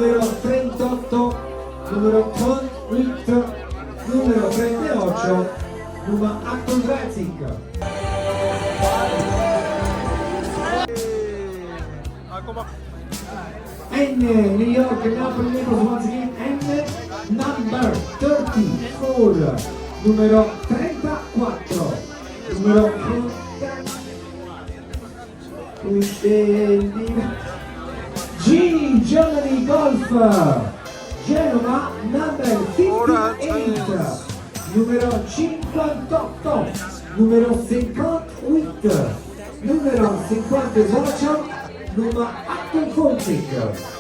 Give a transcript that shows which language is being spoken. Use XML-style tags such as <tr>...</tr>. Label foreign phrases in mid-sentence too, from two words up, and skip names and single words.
<it>38, numero 38, numero 38, nummer 38. N, New York, Napoli,</it> <en>Naples, once again, N, number 34,</en> <it>numero 34, numero 30, G,</it> <en>Germany Golf,</en> <it>Genova, number 58, numero 58, numero 58, numero 58,</it> <nl>nummer 58.</nl>